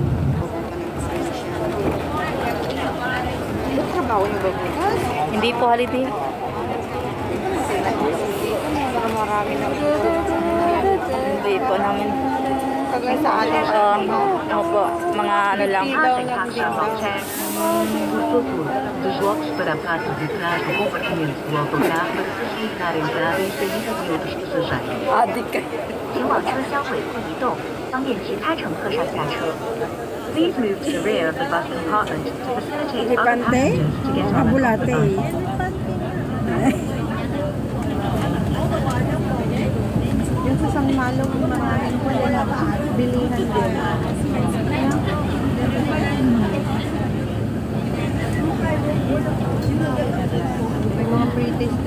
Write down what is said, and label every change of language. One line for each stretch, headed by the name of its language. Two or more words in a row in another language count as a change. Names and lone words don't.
Filipino: Pupunta ng Venetian. Ba't trabaho niyo ba bukas? Hindi po holiday. Para marami na. Hindi po namin. Kagaya sa atin. Opo, mga ano lang.
Portuguese: Desloque-se para a parte de trás do compartimento do autocarro para facilitar a entrada e saída de outros passageiros.
Filipino: Adik ka.
Chinese: 请往车厢尾部移动，方便其他乘客上下车。
English: Please move to the rear of the bus compartment to facilitate other passengers to get on the bus.
Filipino: Yung sa San Malo, maraming bilihan din. May mga British din.